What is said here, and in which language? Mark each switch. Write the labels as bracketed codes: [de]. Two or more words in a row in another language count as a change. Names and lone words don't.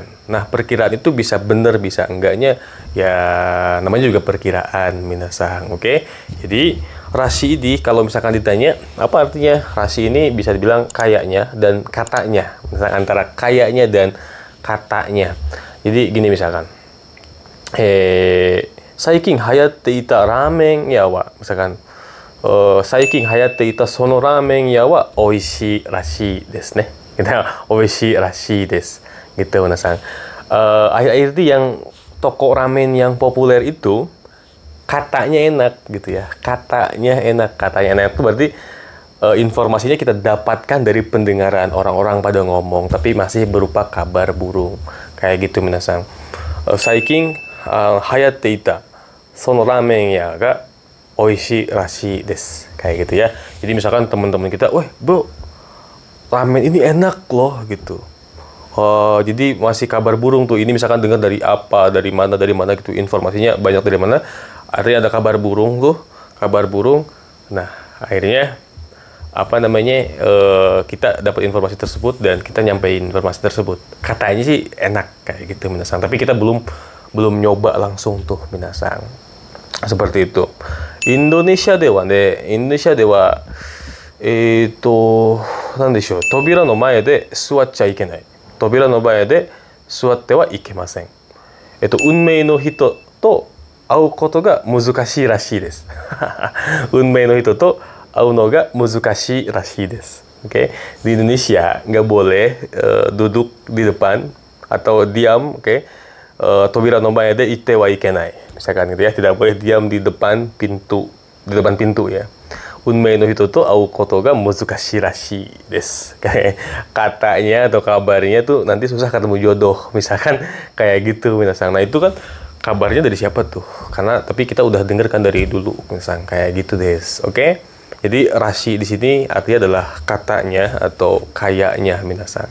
[id] Nah, perkiraan itu bisa benar, bisa enggaknya, ya namanya juga perkiraan, minasang. Oke, jadi rashi ini kalau misalkan ditanya apa artinya, rashi ini bisa dibilang kayaknya dan katanya, misalkan antara kayaknya dan katanya. Jadi gini misalkan, [ja] 最近流行っていたラーメン屋は, misalkan 最近流行っていたそのラーメン屋はおいしいらしいですね. Gitu, おいしいらしいです. [id] Gitu, minasang. Akhir-akhir itu yang toko ramen yang populer itu katanya enak gitu ya. Katanya enak, katanya enak itu berarti informasinya kita dapatkan dari pendengaran orang-orang pada ngomong, tapi masih berupa kabar burung. Kayak gitu, minasang. [ja] 最近流行っていたそのラーメン屋がおいしいらしいです. [id] Kayak gitu ya. Jadi misalkan teman-teman kita, "Weh, bro, ramen ini enak loh," gitu. Jadi masih kabar burung tuh. Ini misalkan dengar dari apa, dari mana gitu, informasinya banyak dari mana. Artinya ada kabar burung tuh, kabar burung. Nah, akhirnya apa namanya, kita dapat informasi tersebut dan kita nyampein informasi tersebut. Katanya sih enak kayak gitu, minasang. Tapi kita belum nyoba langsung tuh, minasang. Seperti itu. [ja] Indonesia dewa なんでしょう、扉の前で座っちゃいけない。扉の前で座ってはいけません。運命の人と会うことが難しいらしいです。運命の人と会うのが難しいらしいです。 [id] Oke, di Indonesia nggak boleh duduk di depan atau diam, oke. [ja] 扉の前でいってはいけない. [id] Misalkan gitu ya, tidak boleh diam di depan pintu ya. [ja] 運命の人と会うことが難しいらしいです. [id] Kayak katanya atau kabarnya tuh nanti susah ketemu jodoh. Misalkan kayak gitu, minasang. Nah, itu kan kabarnya dari siapa tuh? Karena tapi kita udah denger kan dari dulu, minasang. Kayak gitu, des. Oke? Jadi rashi di sini artinya adalah katanya atau kayaknya, minasang.